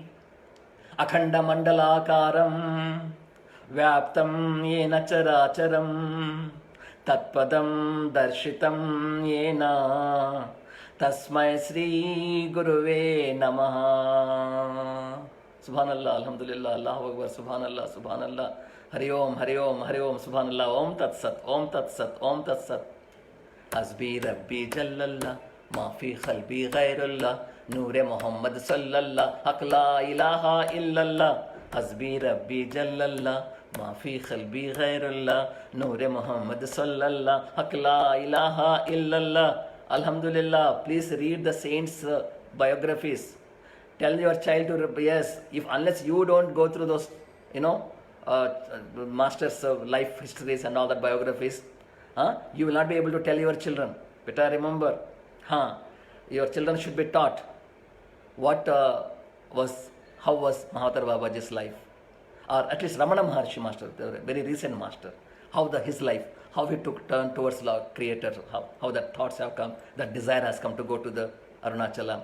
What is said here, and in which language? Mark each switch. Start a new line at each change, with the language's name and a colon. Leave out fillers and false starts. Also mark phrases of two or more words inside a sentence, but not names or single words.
Sanskrit: अखण्डमण्डलाकारं व्याप्तं येन चराचरम् तत्पदं दर्शितं येन तस्मै श्री गुरुवे नमः.
Arabic: سبحان الله، الحمد لله، الله أكبر، سبحان الله، سبحان الله.
Sanskrit: हरि ॐ, हरि ॐ, हरि ॐ, Subhanallah. ॐ तत् सत्, ॐ तत् सत्, ॐ तत् सत्.
Arabic: حسبي ربي جل الله، ما في قلبي غير الله، نور محمد صلى الله، حق لا إله إلا الله. حسبي ربي جل الله، ما في قلبي غير الله، نور محمد صلى الله، حق لا إله إلا الله. Alhamdulillah,
English: please read the saints' biographies. Tell your child to, yes, if unless you don't go through those, masters' life histories and all that biographies, you will not be able to tell your children. Better remember, your children should be taught how was Mahathir Babaji's life, or at least Ramana Maharshi master, the very recent master, his life, how he took turn towards the Creator, how the thoughts have come, that desire has come to go to the Arunachala.